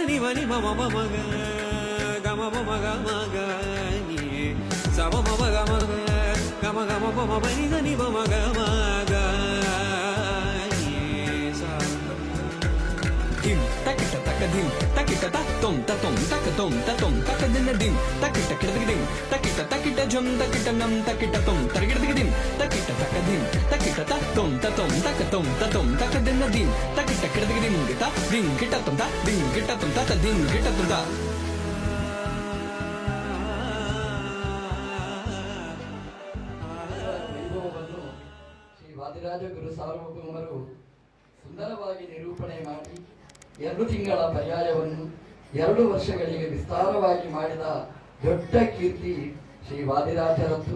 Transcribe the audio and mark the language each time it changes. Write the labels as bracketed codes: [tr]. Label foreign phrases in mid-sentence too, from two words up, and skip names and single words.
[kn] ni ma ma ma ma ga ma ma ma ga ma ga ni sa ma ma ga ma ga ma ga ma ma ni da ni ma ma ga ma ga ni sa dim takita takadim takita ta tom takatom tatom takadina dim takita kidadim takita jum takita nam takita tom targidadim takita takadim takita ta tom takatom tatom takadina dim takita kidadim gita dim gita tom ta dim gita tom ta dim gita tom ta ಶ್ರೀ ವಾದಿರಾಜ ಗುರು ಸಾರ್ವಭೌಮರು ಸುಂದರವಾಗಿ ನಿರೂಪಣೆ ಮಾಡಿ 2 ತಿಂಗಳ ಪರ್ಯಾಯವನ್ನು 2 ವರ್ಷಗಳಿಗೆ ವಿಸ್ತಾರವಾಗಿ ಮಾಡಿದ ದೊಡ್ಡ ಕೀರ್ತಿ ಶ್ರೀ ವಾದಿರಾಜರದ್ದು.